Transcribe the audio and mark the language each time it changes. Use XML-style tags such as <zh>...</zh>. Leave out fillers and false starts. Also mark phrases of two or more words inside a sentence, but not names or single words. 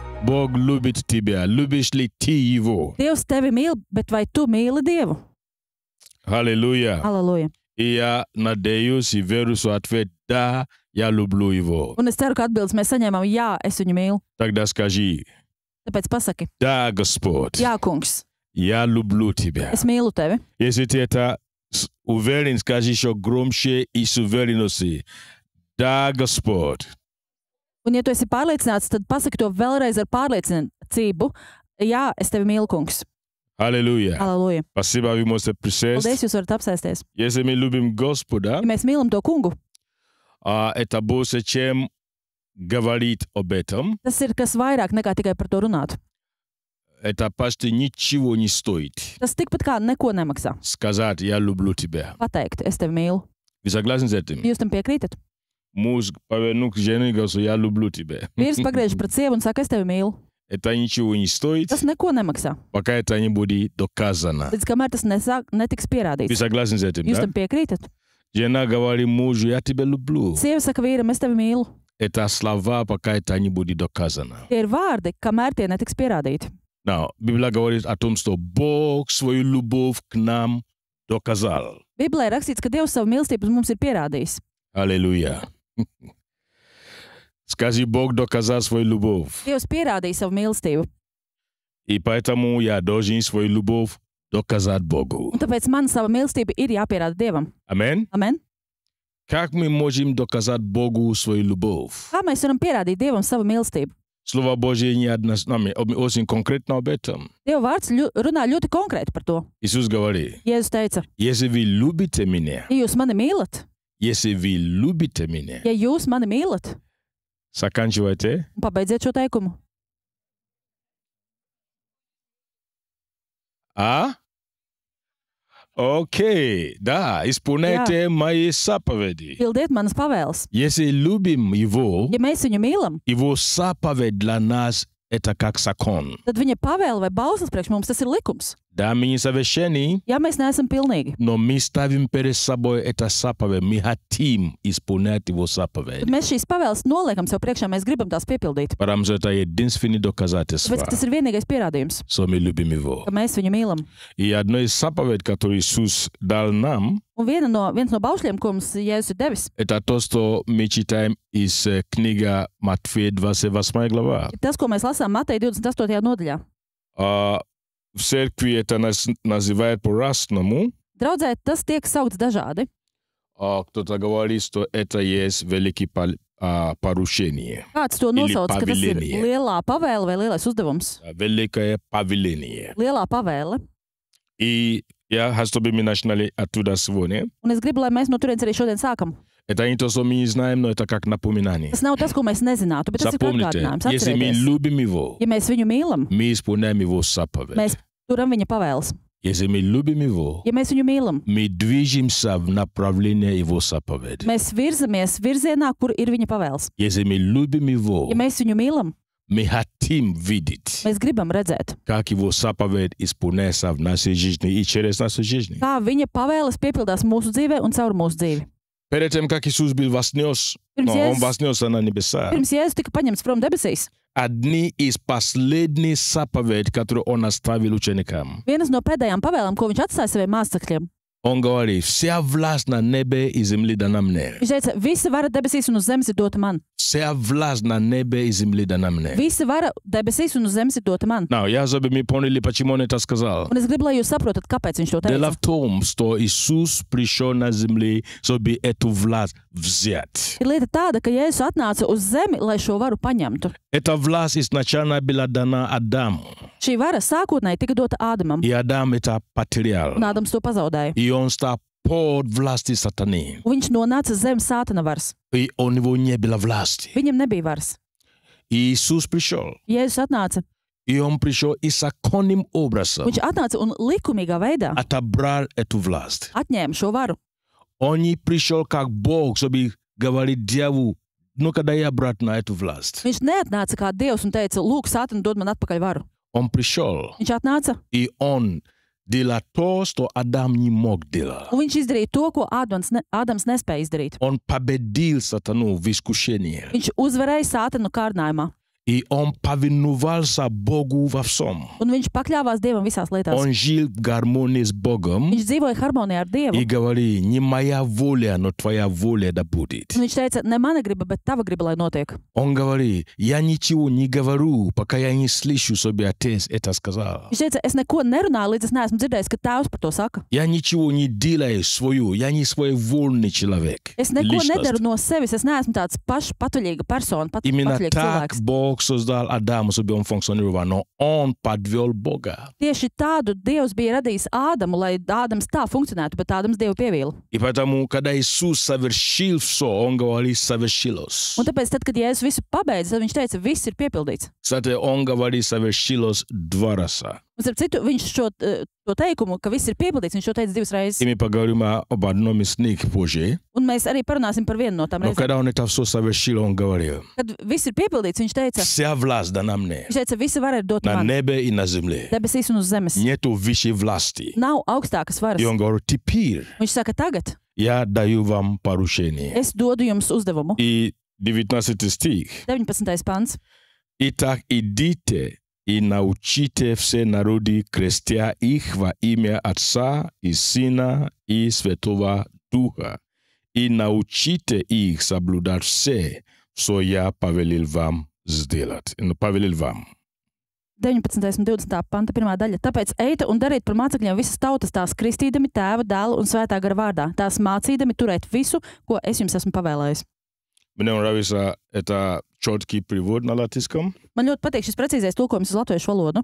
<ru>Бог любит тебя. Любишь ли ты Его?</ru> <lv>Dievs tevi mīl, bet vai tu mīli Dievu?</lv> <ru>Аллилуйя.</ru> <lv>Aleluja.</lv> <ru>И я надеюсь и верю, что ответ «да, я люблю Его».</ru> <lv>Un es ceru, ka atbildes mēs saņēmām, jā, es viņu mīlu.</lv> <ru>Тогда скажи</ru> <lv>Tāpēc pasaki,</lv> <ru>«Да, Господь,</ru> <lv>jā, kungs,</lv> <ru>я люблю тебя».</ru> <lv>es mīlu tevi.</lv> <ru>Если ты это уверен, скажи еще громче и с уверенностью. «Да, Господь».</ru> <lv>Un ja tu esi pārliecināts, tad pasaki to vēlreiz ar pārliecību. Jā, es tevi mīlu, kungs.</lv> <ru>Аллилуйя.</ru> <lv>Aleluja.</lv> <ru>Спасибо, вы можете присесть.</ru> <lv>Paldies, jūs varat apsēsties.</lv> <ru>Если мы любим Господа,</ru> <lv>Ja mēs mīlam to kungu,</lv> <ru>это больше, чем говорить об этом.</ru> <lv>tas ir kas vairāk nekā tikai par to runāt.</lv> <ru>Это почти ничего не стоит.</ru> <lv>Tas tikpat kā neko nemaksā.</lv> <ru>Сказать «я люблю тебя».</ru> <lv>Pateikt, es tevi mīlu.</lv> <ru>Вы согласны с этим?</ru> <lv>Jūs tam piekrītat?</lv> <ru>Муж повернул к жене и говорит, я люблю тебя.</ru> <lv>Vīrs pagriež pret sievu un saka, es tevi mīlu.</lv> <ru>Это ничего не стоит,</ru> <lv>Tas neko nemaksā.</lv> <ru>пока это не будет доказано.</ru> <lv>Līdz kamēr tas netiks</lv> <ru>Вы</ru> <lv>pierādīts.</lv> <ru>согласны с этим,</ru> <lv>Jūs</lv> <ru>да?</ru> <lv>tam piekrītat?</lv> <ru>Жена говорит мужу, я тебя люблю.</ru> <lv>Sieva saka vīram, es tevi mīlu.</lv> <ru>Это слова, пока это не будет доказано.</ru> <lv>Tie ir vārdi, kamēr tie netiks pierādīti.</lv> <ru>Но Библия говорит о том, что Бог свою любовь к нам доказал.</ru> <lv>Bībelē ir rakstīts, ka Dievs savu mīlestību uz mums ir pierādījis.</lv> <ru>Аллилуйя. Скажи, Бог доказал свою любовь.</ru> <lv>Dievs pierādīja savu mīlestību.</lv> <ru>И поэтому я должен свою любовь доказать Богу.</ru> <lv>Un tāpēc man sava mīlestība ir jāpierāda Dievam.</lv> <ru>Амин?</ru> <lv>Amen?</lv> <ru>Как мы можем доказать Богу свою любовь?</ru> <lv>Kā mēs varam pierādīt Dievam savu mīlestību?</lv> <ru>Слово Божье не очень конкретно об этом.</ru> <lv>Dieva vārds runā ļoti konkrēti par to.</lv> <ru>Иисус говорит,</ru> <lv>Jēzus teica,</lv> <ru>если вы любите меня,</ru> <lv>ja jūs mani mīlat,</lv> <ru>если вы любите меня,</ru> <lv>ja jūs mani mīlat,</lv> <ru>заканчивайте.</ru> <lv>un pabeidziet šo teikumu.</lv> <ru>Окей, да, исполняйте мои заповеди.</ru> <lv>Pildiet manas pavēles.</lv> <ru>Если любим Его,</ru> <lv>Ja mēs viņu mīlam,</lv> <ru>Его заповедь для нас это как закон.</ru> <lv>tad viņa pavēle vai bauslis priekš mums tas ir likums.</lv> <ru>Да, мы не совершенны,</ru> <lv>Ja mēs neesam pilnīgi,</lv> <ru>но мы ставим перед собой это заповедь. Мы хотим исполнять Его заповедь.</ru> <lv>tad mēs šīs pavēles noliekam sev priekšā, mēs gribam tās piepildīt.</lv> <ru>Потому что это единственное доказательство,</ru> <lv>Tāpēc tas ir vienīgais pierādījums,</lv> <ru>что мы любим Его.</ru> <lv>ka mēs viņu mīlam.</lv> <ru>И одно из заповедей, которое Иисус дал нам,</ru> <lv>Un viens no baušļiem, ko mums Jēzus ir devis,</lv> <ru>это то, что мы читаем из книги Матфея 28 глава.</ru> <lv>ir tas, ko mēs lasām Mateja 28. nodaļā.</lv> <ru>В церкви это называют по-разному.</ru> <lv>Draudzē tas tiek saukts dažādi.</lv> <ru>Кто-то говорит, что это есть великое поручение.</ru> <lv>Kāds to nosauc, ka tas ir pavilenie. lielā pavēle vai lielais uzdevums?</lv> <ru>Великое повеление.</ru> <lv>Lielā pavēle.</lv> <ru>И я хочу, чтобы мы начинали оттуда сегодня.</ru> <lv>Un es gribu, lai mēs no turienes arī šodien sākam.</lv> <ru>Это не то, что мы не знаем, но это как напоминание.</ru> <lv>Tas nav tas, ko mēs nezinātu, bet tas ir</lv> <ru>Запомните,</ru> <lv>atgādinājums.</lv> <ru>если мы</ru> <lv>Atcerieties,</lv> <ru>любим Его,</ru> <lv>ja mēs viņu mīlam,</lv> <ru>мы исполняем Его заповедь.</ru> <lv>mēs turam viņa pavēles.</lv> <ru>Если мы любим Его,</ru> <lv>Ja mēs viņu mīlam,</lv> <ru>мы движемся в направлении Его заповеди.</ru> <lv>mēs virzamies virzienā, kur ir viņa pavēles.</lv> <ru>Если мы любим Его,</ru> <lv>Ja mēs viņu mīlam,</lv> <ru>мы хотим видеть,</ru> <lv>mēs gribam redzēt,</lv> <ru>как Его заповедь исполняется в нашей жизни и через нашу жизнь.</ru> <lv>kā viņa pavēles piepildās mūsu dzīvē un caur mūsu dzīvi.</lv> <ru>Перед тем, как Иисус был вознес,</ru> <lv>Pirms</lv> <ru>Он</ru> <lv>Jēzus,</lv> <ru>вознесся на небеса,</ru> <lv>pirms Jēzus tika paņemts prom debesīs,</lv> <ru>одни из последних заповедей, которые Он оставил ученикам.</ru> <lv>vienas no pēdējām pavēlēm, ko viņš atstāja saviem mācekļiem,</lv> <ru>Он говорит, вся власть на небе и земле дана мне.</ru> <lv>viņš teica, visa vara debesīs un uz zemes ir dota man.</lv> <ru>Вся власть на небе и земле дана мне.</ru> <lv>Visa vara debesīs un uz zemes ir dota man.</lv> <ru>Now, я чтобы мы поняли, почему Он это сказал.</ru> <lv>Un es gribu, lai jūs saprotat, kāpēc viņš to</lv> <ru>Дело</ru> <lv>teica.</lv> <ru>в том, что Иисус пришел на землю, чтобы эту власть взять.</ru> <lv>Ir lieta tāda, ka Jēzus atnāca uz zemi, lai šo varu paņemtu.</lv> <ru>Эта власть изначально была дана Адаму.</ru> <lv>Šī vara sākotnēji tika dota Ādamam,</lv> <ru>И Адам это потерял.</ru> <lv>un Ādams to pazaudēja.</lv> <ru>И он стал под властью сатаны.</ru> <lv>Un viņš nonāca zem sātana varas.</lv> <ru>И у него не было власти.</ru> <lv>Viņam nebija varas.</lv> <ru>И Иисус пришел.</ru> <lv>Jēzus atnāca.</lv> <ru>И он пришел и законным образом</ru> <lv>Viņš atnāca un likumīgā veidā</lv> <ru>отобрал эту власть.</ru> <lv>atņēma šo varu.</lv> <ru>Он не пришел как Бог, чтобы говорить дьяволу, ну-ка дай обратно эту власть.</ru> <lv>Viņš neatnāca kā Dievs un teica, lūk, sātana dod man atpakaļ varu.</lv> <ru>Он пришел,</ru> <lv>Viņš atnāca</lv> <ru>и он делал то, что Адам не мог делать.</ru> <lv>un viņš izdarīja to, ko Ādams nespēja izdarīt.</lv> <ru>Он победил сатану в искушении.</ru> <lv>Viņš uzvarēja sātanu kārdinājumā.</lv> <ru>И И он повиновался Богу во всем.</ru> <lv>Un viņš pakļāvās Dievam visās lietās.</lv> <ru>Он жил в гармонии с Богом</ru> <lv>Viņš dzīvoja harmonijā ar Dievu.</lv> <ru>и говорил, не моя воля, но твоя воля да будет.</ru> <lv>Un viņš teica, ne mana griba, bet tava griba, lai notiek.</lv> <ru>Он говорит, я ничего не говорю, пока я не слышу, чтобы Отец это сказал.</ru> <lv>Viņš teica, es neko nerunāju, līdz es neesmu dzirdējis, ka Tēvs par to saka.</lv> <ru>Я ничего не делаю свою, я не своевольный человек.</ru> <lv>Es neko</lv> <ru>Личность.</ru> <lv>nedaru no sevis, es neesmu tāds pašpatuļīga persona,</lv> <ru>Именно</ru> <lv>patvaļīgs</lv> <ru>так</ru> <lv>cilvēks.</lv> <ru>Бог создал Адама, чтобы он функционировал, но он подвел Бога.</ru> <lv>Tieši tādu Dievs bija radījis Ādamu, lai Ādams tā funkcionētu, bet Ādams Dievu pievīla.</lv> <ru>И поэтому, когда Иисус совершил все, он говорит, совершилось.</ru> <lv>Un tāpēc, tad, kad Jēzus visu pabeidza, tad viņš teica, viss ir piepildīts.</lv> <ru>Кстати, он говорит, совершилось 2 раза.</ru> <lv>Un, starp citu, viņš to teikumu, ka viss ir piepildīts, viņš to teica 2 reizes.</lv> <ru>И мы поговорим об одном из них позже.</ru> <lv>Un mēs arī parunāsim par vienu no tām</lv> <ru>Но</ru> <lv>reizēm.</lv> <ru>когда он это все совершил, он говорил,</ru> <lv>Kad viss ir piepildīts, viņš teica,</lv> <ru>вся власть дана мне,</ru> <lv>viņš teica, visa vara ir dota</lv> <ru>на</ru> <lv>man,</lv> <ru>небе и на земле.</ru> <lv>debesīs un uz zemes.</lv> <ru>Нету высшей власти.</ru> <lv>Nav augstākas varas.</lv> <ru>И он говорит, теперь</ru> <lv>Viņš saka, tagad</lv> <ru>я даю вам поручение.</ru> <lv>es dodu jums uzdevumu.</lv> <ru>И 19 стих.</ru> <lv>19. pants.</lv> <ru>Итак, идите и научите все народы, крестя их во имя Отца и Сына и Святого Духа, и научите их соблюдать все, что я повелел вам сделать. Повелел вам.</ru> <lv>19. un 20. panta pirmā daļa. Tāpēc ejiet un dariet par mācekļiem visas tautas, tās kristīdami Tēva, Dēla un Svētā gara vārdā, tās mācīdami turēt visu, ko es jums esmu pavēlējis.</lv> <ru>Мне нравится это четкий перевод на латинском.</ru> <lv>Man ļoti patīk šis precīzais tulkojums uz latviešu valodu.</lv>